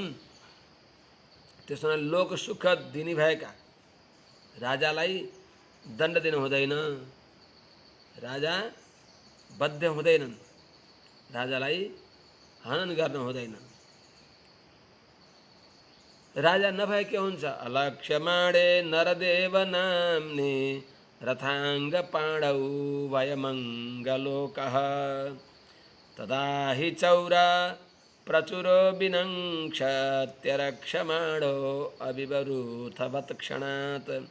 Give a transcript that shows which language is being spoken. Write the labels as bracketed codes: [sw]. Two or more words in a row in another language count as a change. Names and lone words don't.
[ne] त्यसमा लोक सुख दिने भएका राजालाई दण्ड दिनु हुँदैन, राजा बद्ध हुँदैनन्, राजालाई हनन गर्न हुँदैन। राजा नभए के हुन्छ? [sa] अलक्ष्यमाणे नरदेव नाम्ने रथांग पाणौ वयमंगलोकः तदा हि चौरा प्रचुरो विनङ्क्षत्यरक्षमाणो अविवरूथवत् क्षणात्।